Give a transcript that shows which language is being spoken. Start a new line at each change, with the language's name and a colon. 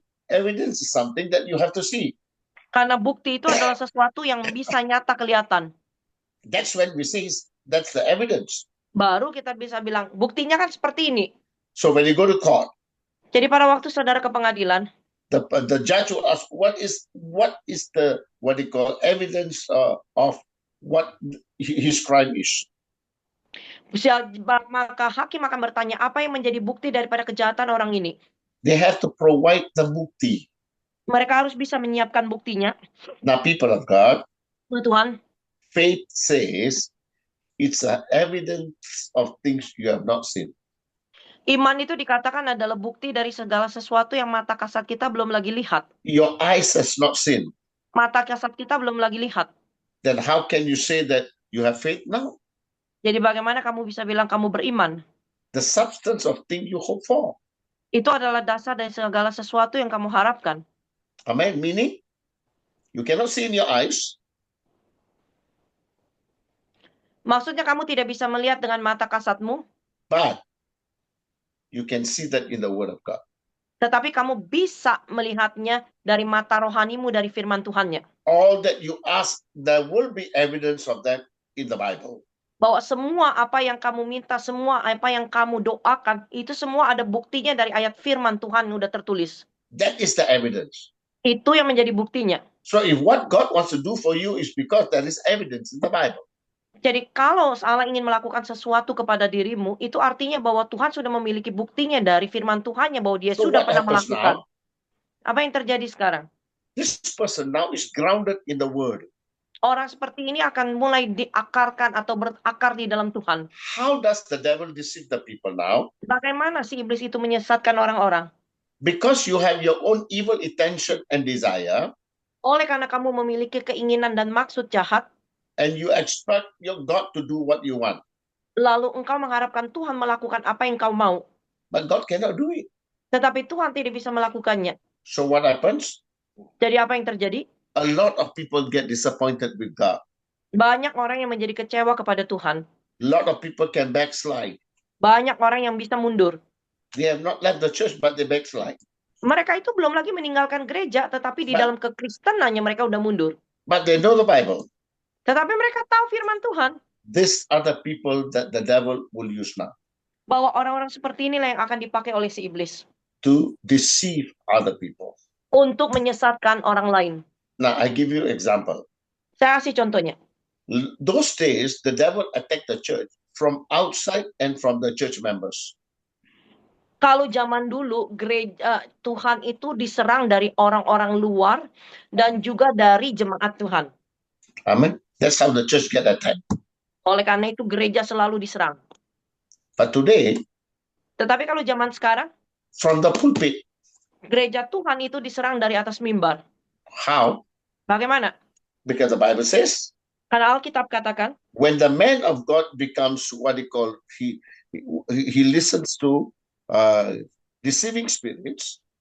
English: Evidence is something that you have to see.
Indonesian: Karena bukti itu adalah sesuatu yang bisa nyata kelihatan.
English: That's when we say that's the evidence.
Indonesian: Baru kita bisa bilang, buktinya kan seperti ini.
English: So when you go to court,
Indonesian: jadi pada waktu saudara ke pengadilan,
English: the judge will ask, what is the what they call evidence of what his crime is.
Indonesian: Maka hakim akan bertanya, apa yang menjadi bukti daripada kejahatan orang ini?
English: They have to provide the bukti.
Indonesian: Mereka harus bisa menyiapkan buktinya.
English: Now, people of God,
Indonesian: Tuhan,
English: faith says it's an evidence of things you have not seen.
Indonesian: iman itu dikatakan adalah bukti dari segala sesuatu yang mata kasat kita belum lagi lihat.
English: Your eyes has not seen.
Indonesian: Mata kasat kita belum lagi lihat.
English: Then how can you say that you have faith now?
Indonesian: Jadi bagaimana kamu bisa bilang kamu beriman?
English: The substance of things you hope for.
Indonesian: Itu adalah dasar dari segala sesuatu yang kamu harapkan.
English: Amen. Meaning, you cannot see in your eyes,
Indonesian: Maksudnya kamu tidak bisa melihat dengan mata kasatmu,
English: but you can see that in the Word of God.
Indonesian: tetapi kamu bisa melihatnya dari mata rohanimu, dari firman Tuhannya.
English: All that you ask, there will be evidence of that in the Bible.
Indonesian: Bahwa semua apa yang kamu minta, semua apa yang kamu doakan, itu semua ada buktinya dari ayat firman Tuhan yang udah tertulis.
English: That is the evidence.
Indonesian: Itu yang menjadi buktinya.
English: So if what God wants to do for you is because there is evidence in the Bible.
Indonesian: Jadi kalau Allah ingin melakukan sesuatu kepada dirimu, itu artinya bahwa Tuhan sudah memiliki buktinya dari firman Tuhannya bahwa dia
English: So what
Indonesian: pernah
English: happens
Indonesian: melakukan.
English: now?
Indonesian: Apa yang terjadi sekarang?
English: This person now is grounded in the Word.
Indonesian: Orang seperti ini akan mulai diakarkan atau berakar di dalam Tuhan.
English: How does the devil deceive the people now?
Indonesian: Bagaimana si iblis itu menyesatkan orang-orang?
English: Because you have your own evil intention and desire,
Indonesian: Oleh karena kamu memiliki keinginan dan maksud jahat,
English: and you expect your God to do what you want.
Indonesian: lalu engkau mengharapkan Tuhan melakukan apa yang kau mau.
English: But God cannot do it.
Indonesian: Tetapi Tuhan tidak bisa melakukannya.
English: So what happens?
Indonesian: Jadi apa yang terjadi?
English: A lot of people get disappointed with God.
Indonesian: Banyak orang yang menjadi kecewa kepada Tuhan.
English: A lot of people can backslide.
Indonesian: Banyak orang yang bisa mundur.
English: They have not left the church, but they backslide.
Indonesian: Mereka itu belum lagi meninggalkan gereja, tetapi di Ba- dalam kekristenannya mereka udah mundur.
English: But they know the Bible.
Indonesian: Tetapi mereka tahu firman Tuhan.
English: These are the people that the devil will use now
Indonesian: Bahwa orang-orang seperti inilah yang akan dipakai oleh si iblis.
English: to deceive other people.
Indonesian: Untuk menyesatkan orang lain.
English: Now, I give you example.
Indonesian: Saya kasih contohnya.
English: Those days, the devil attacked the church from outside and from the church members.
Indonesian: Kalau zaman dulu gereja Tuhan itu diserang dari orang-orang luar dan juga dari jemaat Tuhan.
English: Amen. That's how the church get attacked.
Indonesian: Oleh karena itu gereja selalu diserang.
English: But today,
Indonesian: Tetapi kalau zaman sekarang,
English: from the pulpit,
Indonesian: gereja Tuhan itu diserang dari atas mimbar.
English: how?
Indonesian: Bagaimana?
English: Because the Bible says,
Indonesian: Karena Alkitab katakan,
English: when the man of God becomes what he call, he listens to deceiving spirits.